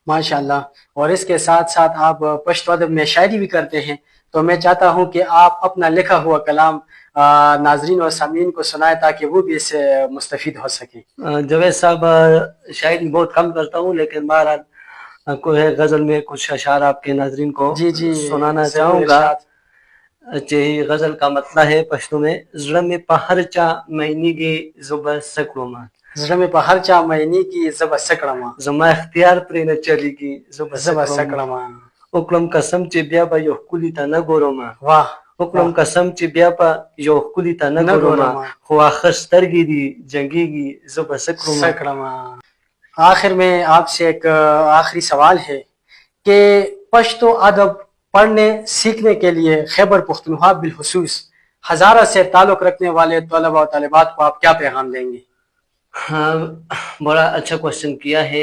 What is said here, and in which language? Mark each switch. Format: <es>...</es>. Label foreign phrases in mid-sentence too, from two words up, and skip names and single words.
<ur>اور اس کے ساتھ ساتھ آپ پشتو ادب میں شاعری بھی کرتے ہیں، تو میں چاہتا ہوں کہ آپ اپنا لکھا ہوا کلام ناظرین اور سامعین کو سنائیں تاکہ وہ بھی اس سے مستفید ہو سکیں. جاوید صاحب شاعری بہت کم کرتا ہوں، لیکن بہرحال کوئی غزل میں کچھ اشعار آپ کے ناظرین کو جی جی سنانا ضرور چاہوں گا. ارشاد. چی غزل کا مطلب ہے پشتو میں</ur> <ps>زړه مې په هر چا مینیږي زه به څه کړمه، زړه مې په هر چا مینی کی زه به څه کړمه، زما اختیار پرې نه چلیږي زه به زه به څه څه کړمه، کړمه. وکړم قسم چې بیا به یو ښکلي ته نه ګورمه،</ps> <ur>واہ</ur> <ps>وکړم قسم چې بیا به یو ښکلي ته نه نه ګورمه، ګورمه. خو آخر سترګې دي جنګېږي زه به څه کړمه. څه کړمه.</ps> <ur>آخر میں آپ سے ایک آخری سوال ہے کہ پشتو ادب پڑھنے سیکھنے کے لیے خیبر پختونخوا بالخصوص ہزارہ سے تعلق رکھنے والے طلباء و طالبات کو آپ کیا پیغام دیں گے؟ ہاں، بڑا اچھا کوشچن کیا ہے.</ur>